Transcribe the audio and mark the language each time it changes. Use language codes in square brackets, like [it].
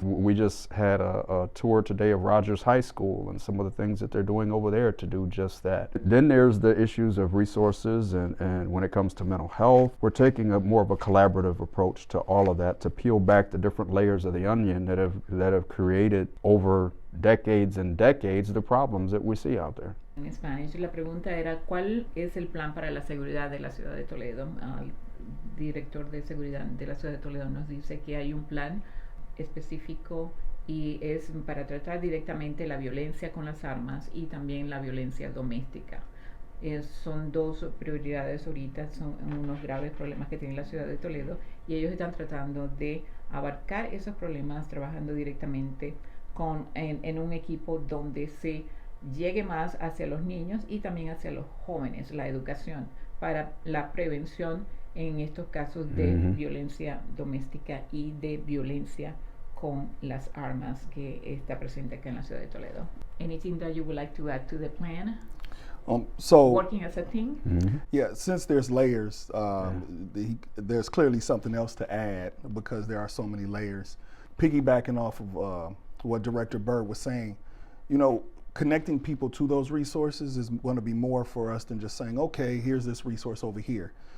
[en] We just had a tour today of Rogers High School and some of the things that they're doing over there to do just that. Then there's the issues of resources and when it comes to mental health, we're taking more of a collaborative approach to all of that to peel back the different layers of the onion that have created over decades and decades the problems that we see out there. [es] En Spanish, la pregunta era ¿cuál es el plan para la seguridad de la ciudad de Toledo? Director de seguridad de la ciudad de Toledo nos dice que hay un plan específico y es para tratar directamente la violencia con las armas y también la violencia doméstica. Son dos prioridades ahorita, son unos graves problemas que tiene la ciudad de Toledo y ellos están tratando de abarcar esos problemas trabajando directamente en un equipo donde se llegue más hacia los niños y también hacia los jóvenes, la educación para la prevención en estos casos de violencia doméstica y de violencia con las armas que está presente acá en la ciudad de Toledo. [en] Anything that you would like to add to the plan? So working as a team? Yeah, since there's layers, there's clearly something else to add because there are so many layers. Piggybacking off of what Director Byrd was saying, connecting people to those resources is going to be more for us than just saying, okay, here's this resource over here.